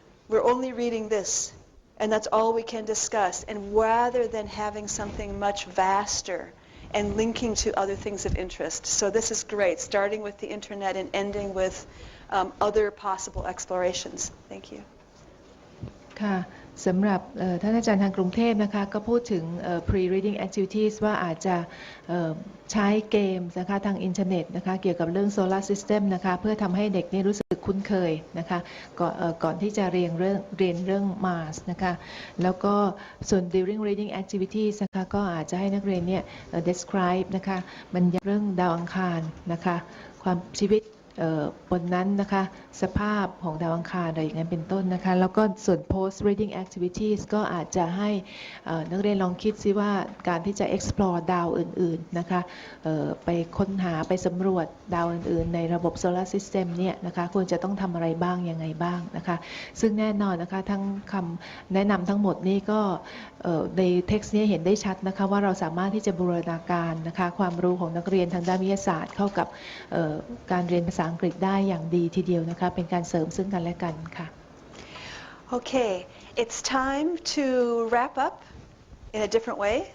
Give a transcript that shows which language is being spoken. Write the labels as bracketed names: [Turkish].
[English] We're only reading this, and that's all we can discuss. And rather than having something much vaster and linking to other things of interest. So this is great, starting with the internet and ending with other possible explorations. Thank you. [Thai] ค่ะสำหรับท่านอาจารย์ทางกรุงเทพนะคะก็พูดถึง pre-reading activities ว่าอาจจะใช้เกมนะคะทางอินเทอร์เน็ตนะคะเกี่ยวกับเรื่อง solar system นะคะเพื่อทำให้เด็กนี่รู้สึกคุ้นเคยนะคะก่อนที่จะเรียนเรื่อง Mars นะคะแล้วก็ส่วน during reading activities นะคะก็อาจจะให้นักเรียนเนี่ย describe นะคะบรรยายเรื่องดาวอังคารนะคะความชีวิต บนนั้นนะคะสภาพของดาวอังคารอะไรอย่างนั้นเป็นต้นนะคะแล้วก็ส่วน post reading activities ก็อาจจะให้นักเรียนลองคิดซิว่าการที่จะ explore ดาวอื่นๆนะคะไปค้นหาไปสำรวจดาวอื่นๆในระบบ solar system เนี่ยนะคะควรจะต้องทำอะไรบ้างยังไงบ้างนะคะซึ่งแน่นอนนะคะทั้งคำแนะนำทั้งหมดนี้ก็ ใน text นี้เห็นได้ชัดนะคะว่าเราสามารถที่จะบูรณาการนะคะความรู้ของนักเรียนทางด้านวิทยาศาสตร์เข้ากับการเรียนภาษาอังกฤษได้อย่างดีทีเดียวนะคะเป็นการเสริมซึ่งกันและกันค่ะ [English] Okay, it's time to wrap up in a different way.